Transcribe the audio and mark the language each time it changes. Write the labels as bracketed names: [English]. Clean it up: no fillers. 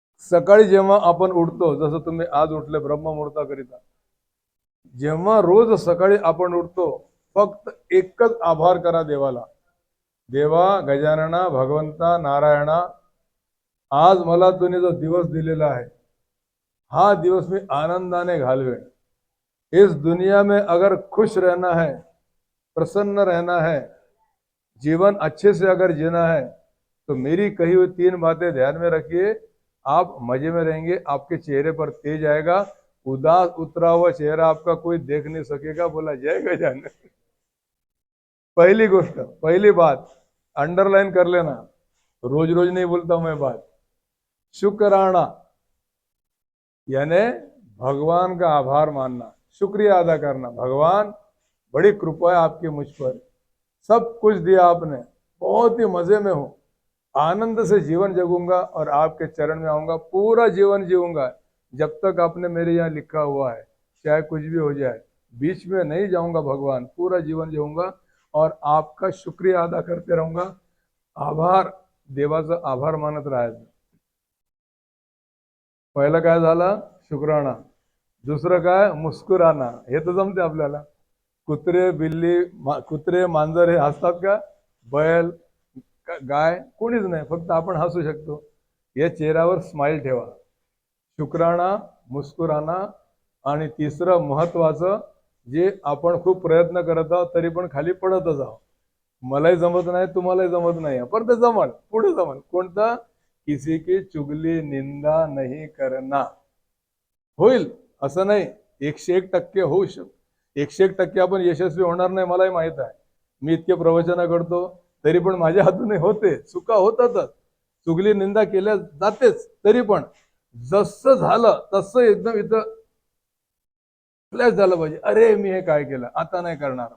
[Marathi] सकाळी जेव्हा आपण उठतो, जसं तुम्ही आज उठले ब्रह्ममुहूर्ताकरिता, जेव्हा रोज सकाळी आपण उठतो, फक्त एकच आभार करा देवाला, देवा गजानना, भगवंता, नारायणा, आज मला तुम्ही जो दिवस दिलेला आहे, हा दिवस मी आनंदाने घालवेन. [Hindi] इस दुनिया में अगर खुश रहना है, प्रसन्न रहना है, जीवन अच्छे से अगर जीना है, तो मेरी कही हुई 3 बातें ध्यान में रखिए. आप मजे में रहेंगे, आपके चेहरे पर तेज आएगा, उदास उतरा हुआ चेहरा आपका कोई देख नहीं सकेगा. बोला जय गजानन. पहली गोष्ट, पहली बात अंडरलाइन कर लेना, रोज रोज नहीं बोलता मैं बात. शुक्राना यानी भगवान का आभार मानना, शुक्रिया अदा करना. भगवान, बड़ी कृपा है आपकी मुझ पर, सब कुछ दिया आपने, बहुत ही मजे में हूँ, आनंद से जीवन जगूंगा और आपके चरण में आऊंगा, पूरा जीवन जीऊंगा जब तक आपने मेरे यहाँ लिखा हुआ है, चाहे कुछ भी हो जाए, बीच में नहीं जाऊंगा भगवान, पूरा जीवन जीऊंगा और आपका शुक्रिया अदा करते रहूंगा. [Marathi] आभार, देवाचा आभार मानत राहायचं. पहिलं काय झालं, शुक्राना. दुसरं काय, मुस्कुराना. हे तर जमते आपल्याला. कुत्रे बिल्ली, कुत्रे मांजर हे हसतात का, बैल गाय कोणीच नाही, फक्त आपण हसू शकतो. या चेहऱ्यावर स्माइल ठेवा, शुक्राणा, मुस्कुराना आणि तिसरं महत्वाचं जे आपण खूप प्रयत्न करत आहोत तरी पण खाली पडतच आहोत. मलाही जमत नाही, तुम्हालाही जमत नाही, पण ते जमल, पुढे जमल. कोणतं? [Hindi] किसी की चुगली निंदा नहीं करना. [Marathi] होईल असं नाही, 101% होऊ शकतो. 101% आपण यशस्वी होणार नाही, मलाही माहित आहे. मी इतके प्रवचन करतो तरी पण माझ्या हातून होते, चुका होतातच, चुगली निंदा केल्या जातेच. तरी पण जसं झालं तसं एकदम इथं फ्लॅश झालं पाहिजे, अरे मी हे काय केलं, आता नाही करणार.